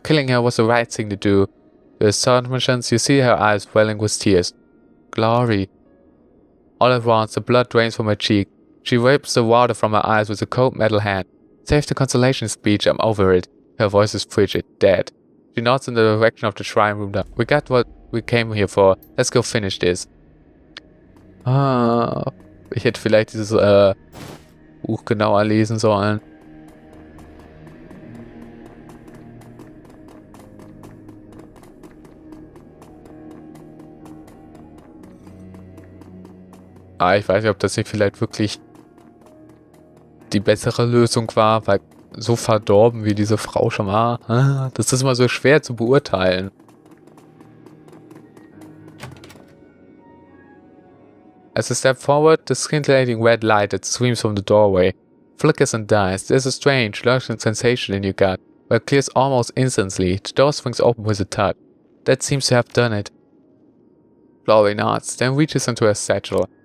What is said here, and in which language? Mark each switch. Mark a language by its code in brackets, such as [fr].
[en] Killing her was the right thing to do. The astonishment, you see her eyes welling with tears. Glory. All at once, the blood drains from her cheek. She wipes the water from her eyes with a cold metal hand. Save the consolation speech, I'm over it. Her voice is frigid, dead. She nods in the direction of the shrine room. We got what we came here for. Let's go finish this. [de] Ich hätte vielleicht dieses Buch genauer lesen sollen. Ich weiß nicht, ob das nicht vielleicht wirklich die bessere Lösung war, weil so verdorben wie diese Frau schon war, das ist immer so schwer zu beurteilen. [en] As I step forward, the scintillating red light that streams from the doorway flickers and dies. There's a strange, lurking sensation in your gut, where it clears almost instantly. The door swings open with a touch. That seems to have done it. Glory nods, then reaches into her satchel.